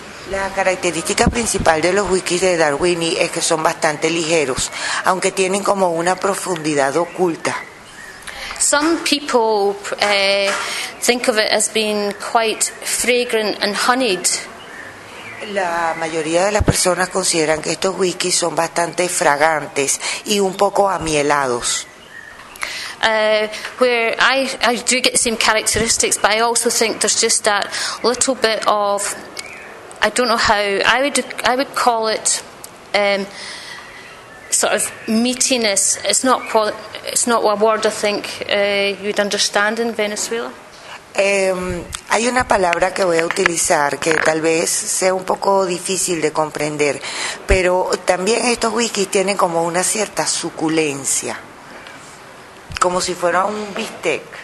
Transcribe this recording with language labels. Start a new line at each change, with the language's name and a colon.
Spanish: La característica principal de los whiskies de Dalwhinnie es que son bastante ligeros, aunque tienen como una profundidad oculta.
English: Some people think of it as being quite fragrant and honeyed.
Spanish: La mayoría de las personas consideran que estos whiskies son bastante fragantes y un poco amielados.
English: Where I do get the same characteristics, but I also think there's just that little bit of, I don't know how, I would call it sort of meatiness. It's not a word I think you'd understand in Venezuela.
Spanish: Hay una palabra que voy a utilizar que tal vez sea un poco difícil de comprender, pero también estos whiskies tienen como una cierta suculencia, como si fuera un bistec.